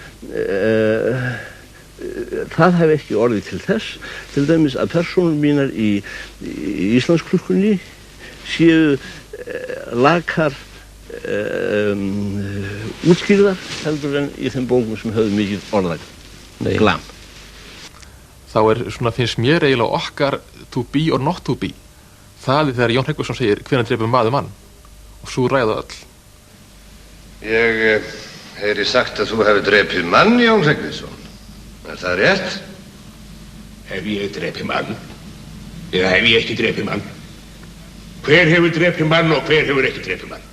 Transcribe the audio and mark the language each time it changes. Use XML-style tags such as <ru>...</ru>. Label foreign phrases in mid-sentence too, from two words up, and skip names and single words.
<is>það hef ekki orðið til þess til dæmis að persónur mínar í Íslandsklukkunni séu lakar útskýrðar heldur en í þeim bókum sem höfðu mikið orðaglam. Þá svona finnst mér eiginlega okkar</is> <en>to be or not to be</en> <is>það þegar Jón Hreggviðsson segir hvenær drepur maður mann og svo ræða öll. Ég heyri sagt að þú hefur drepið mann, Jón Hreggviðsson. Er það rétt? Hef ég drepið mann? Eða hef ég ekki drepið mann? Hver hefur drepið mann og hver hefur ekki drepið mann?</is>